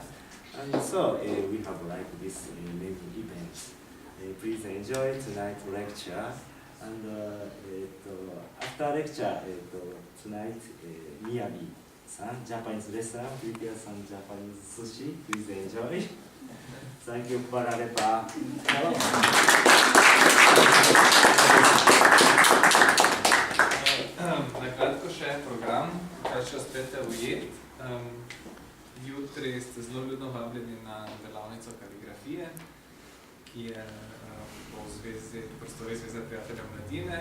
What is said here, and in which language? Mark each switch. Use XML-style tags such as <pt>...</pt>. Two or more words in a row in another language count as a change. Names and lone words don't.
<en>And so we have like this many events. Please enjoy tonight's lecture. And after lecture, tonight, Miyabi-san, Japanese restaurant, prepare some Japanese sushi. Please enjoy. Thank you, Pararepa.</en> <sl>Na kratko še program, kaj še uspete ujeti. Jutri ste zelo ljudno vabljeni na delavnico kaligrafije, ki je Prostorij Zveze prijatelja mladine.</sl>